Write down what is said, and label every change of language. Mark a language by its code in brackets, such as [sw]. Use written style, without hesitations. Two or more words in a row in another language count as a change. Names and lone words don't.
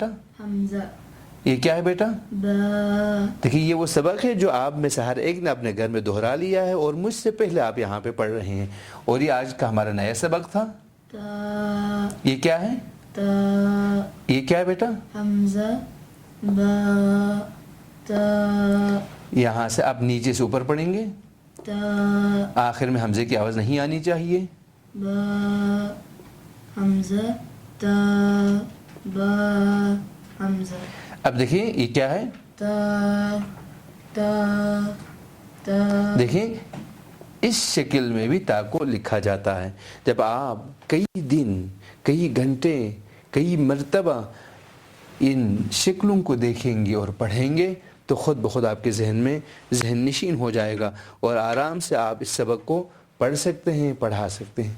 [ur] حمزہ۔ یہ کیا ہے بیٹا؟ دیکھیں یہ وہ سبق ہے جو آپ میں سے ہر ایک نے اپنے گھر میں دہرا لیا ہے، اور مجھ سے پہلے آپ یہاں پہ پڑھ رہے ہیں، اور یہ آج کا ہمارا نیا سبق تھا۔ یہ کیا ہے؟ تا یہ کیا ہے بیٹا؟ حمزہ با تا یہاں سے آپ نیچے سے اوپر پڑھیں گے، تا آخر میں حمزے کی آواز نہیں آنی چاہیے. با حمزہ تا با حمزہ. اب دیکھیں یہ کیا ہے؟ تا تا تا. دیکھیں اس شکل میں بھی تا کو لکھا جاتا ہے. جب آپ کئی دن، کئی گھنٹے، کئی مرتبہ ان شکلوں کو دیکھیں گے اور پڑھیں گے تو خود بخود آپ کے ذہن میں ذہن نشین ہو جائے گا اور آرام سے آپ اس سبق کو پڑھ سکتے ہیں، پڑھا سکتے ہیں.